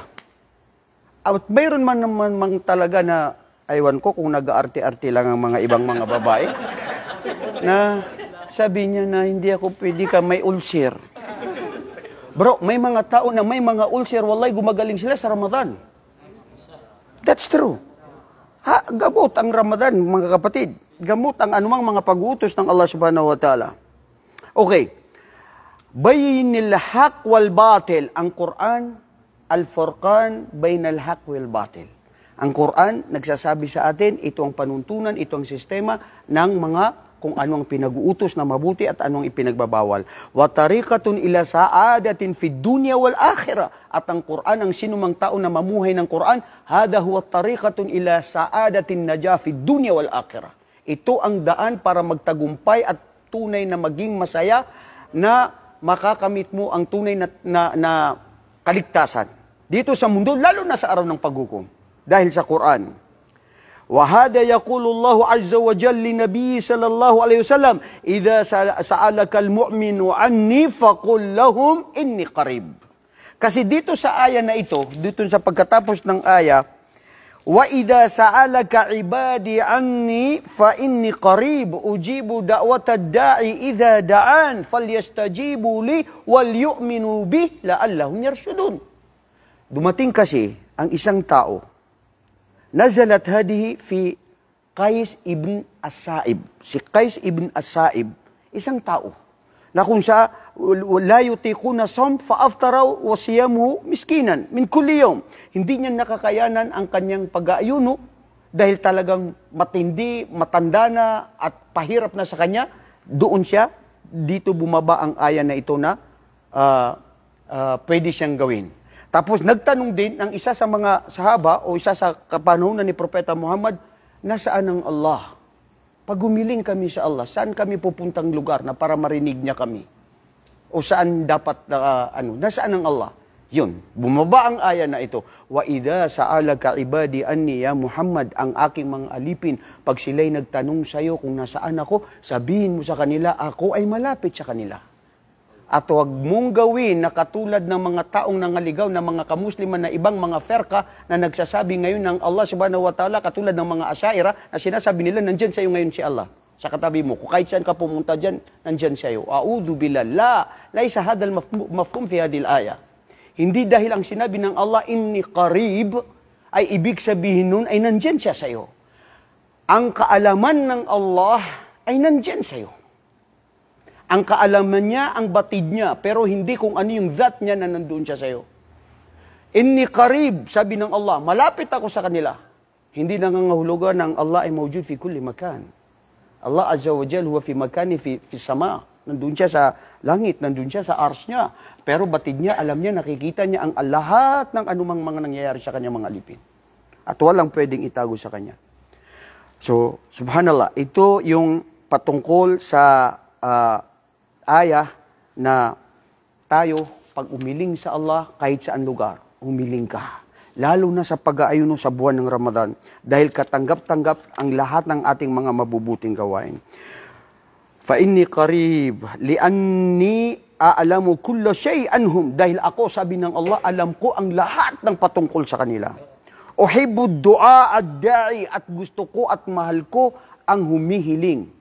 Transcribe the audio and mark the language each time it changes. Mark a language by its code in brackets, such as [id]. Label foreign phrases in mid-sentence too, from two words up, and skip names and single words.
[tl] At mayroon man naman talaga na, aywan ko kung nag-aarte-arte lang ang mga ibang mga babae, na sabi niya na hindi ako pwede ka, may ulcer. Bro, may mga tao na may mga ulcer, wallahi gumagaling sila sa Ramadan. [en] That's true. [tl] Gamot ang Ramadan, mga kapatid. Gamot ang anumang mga pag-utos ng Allah [ar] سبحانه وتعالى. Okay. بين الحق والباطل. [tl] Ang Quran, al-Furqan, [ar] بين الحق والباطل. [tl] Ang Quran, nagsasabi sa atin, ito ang panuntunan, ito ang sistema ng mga kung ano ang pinag-uutos na mabuti at anong ipinagbabawal. [ar] وطريقة إلى سعادة في الدنيا والآخرة. [tl] At ang Quran, ang sinumang tao na mamuhay ng Quran, [ar] هذا هو طريقة إلى سعادة نجاح في الدنيا والآخرة. [tl] Ito ang daan para magtagumpay at tunay na maging masaya na makakamit mo ang tunay na kaligtasan. Dito sa mundo, lalo na sa araw ng paghukom. Dahil sa Quran. [ar] وهذا يقول الله عز وجل لنبي صلى الله عليه وسلم إذا سألك المؤمن عني فقل لهم إني قريب. [tl] Kasi dito sa aya na ito, dito sa pagkatapos ng aya, [ar] وَإِذَا سَأَلَكَ عِبَادِي عَنِّي فَإِنِّي قَرِيبٌ أُجِيبُ دَعْوَةَ الدَّاعِ إِذَا دَعَانِ فَلْيَسْتَجِيبُوا لِي وَلْيُؤْمِنُوا بِي لَعَلَّهُمْ يَرْشُدُونَ. [tl] Dumating kasi ang isang tao. [ar] نزلت هذه في قيس بن السائب. [tl] Si Qais ibn As-Sa'ib, isang tao na kung siya [ar] لا يطيقون الصوم فأفطروا وصيامه مسكينا من كل يوم. [tl] Hindi niya nakakayanan ang kanyang pag-aayuno dahil talagang matindi, matanda na at pahirap na sa kanya. Doon siya, dito bumaba ang aya na ito na pwede siyang gawin. Tapos nagtanong din ang isa sa mga sahaba o isa sa kapanahunan ni Propeta Muhammad, nasaan ang Allah? Pag humiling kami sa Allah, saan kami pupuntang lugar na para marinig niya kami? O saan dapat, nasaan ang Allah? Yun, bumaba ang aya na ito. [ar] وإذا سألك عبادي عني يا محمد, [tl] ang aking mga alipin, pag sila'y nagtanong sa iyo kung nasaan ako, sabihin mo sa kanila, ako ay malapit sa kanila. At huwag mong gawin na katulad ng mga taong nangaligaw na mga kamusliman na ibang mga ferka na nagsasabi ngayon ng Allah [ar] سبحانه وتعالى, [tl] katulad ng mga asyaira na sinasabi nila, nandyan sa iyo ngayon si Allah. Sa katabi mo, kung kahit saan ka pumunta dyan, nandyan sa iyo. [ar] أعوذ بالله، ليس هذا المفهوم في هذه الآية. [tl] Hindi dahil ang sinabi ng Allah, [ar] إني قريب, [tl] ay ibig sabihin nun ay nandyan siya sa iyo. Ang kaalaman ng Allah ay nandyan sa iyo. Ang kaalaman niya, ang batid niya, pero hindi kung ano yung that niya na nandoon siya sa iyo. [ar] إني قريب, [tl] sabi ng Allah, malapit ako sa kanila. Hindi nangangahulugan ng Allah ay [ar] موجود في كل مكان. الله عز وجل هو في مكان في السماء. [tl] Nandoon siya sa langit, nandoon siya sa ars niya. Pero batid niya, alam niya, nakikita niya ang lahat ng anumang mga nangyayari sa kanyang mga alipin. At walang pwedeng itago sa kanya. So, subhanallah, ito yung patungkol sa aya na tayo, pag umiling sa Allah, kahit saan lugar, umiling ka. Lalo na sa pag-aayuno sa buwan ng Ramadan, dahil katanggap-tanggap ang lahat ng ating mga mabubuting gawain. [ar] فإني قريب لأني أعلم كل شيء هم, [tl] dahil ako, sabi ng Allah, alam ko ang lahat ng patungkol sa kanila. [ar] أحب دعاء الداعي, [tl] at gusto ko at mahal ko ang humihiling.